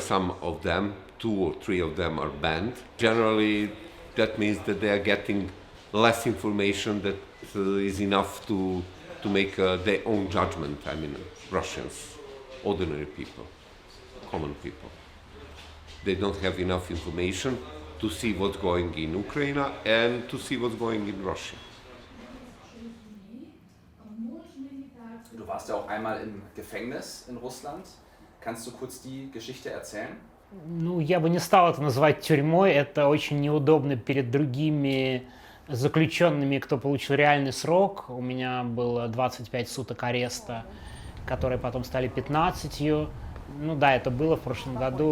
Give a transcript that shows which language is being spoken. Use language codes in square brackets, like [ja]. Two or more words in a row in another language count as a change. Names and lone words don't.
[en] Some of them, 2 or 3 of them are banned. Generally, that means that they are getting less information that is enough to make their own judgment. I mean, Russians, ordinary people, common people. They don't have enough information to see what's going in Ukraine and to see what's going in Russia. [de] Du warst ja auch einmal im Gefängnis in Russland. Kannst du kurz die Geschichte erzählen? [ru] Я бы не стал это называть тюрьмой. Это очень неудобно перед другими заключенными, кто получил реальный срок. У меня было 25 суток ареста, которые потом стали 15. Это было в прошлом году.